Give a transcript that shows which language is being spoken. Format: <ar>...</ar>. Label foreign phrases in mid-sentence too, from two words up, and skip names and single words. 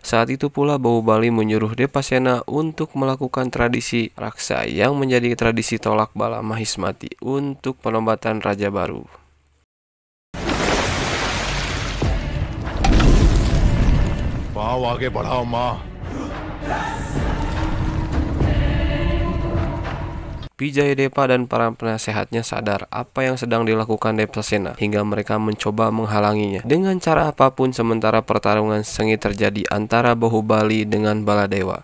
<id>Saat itu pula Bahubali menyuruh Devasena untuk melakukan tradisi raksa yang menjadi tradisi tolak bala Mahismati untuk penobatan raja baru.</id> <hi>पांव आगे बढ़ाओ माँ।</hi> <id>Vijayadepa dan para penasehatnya sadar apa yang sedang dilakukan Devasena, hingga mereka mencoba menghalanginya dengan cara apapun. Sementara pertarungan sengit terjadi antara Bahubali dengan Baladewa.</id>